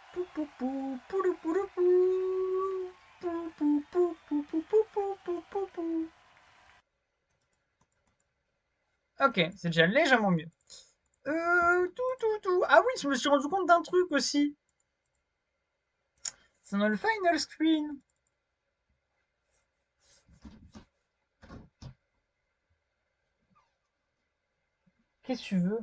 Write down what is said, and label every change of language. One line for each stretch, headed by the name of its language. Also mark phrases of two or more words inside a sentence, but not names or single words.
French: pou, pou, poulou, poulou, pou. Pou, pou, pou, pou, pou, pou, pou, pou, pou, pou. Ok, c'est déjà légèrement mieux. Tout. Ah oui, je me suis rendu compte d'un truc aussi. C'est dans le
English: final screen.
French: Qu'est-ce que tu veux?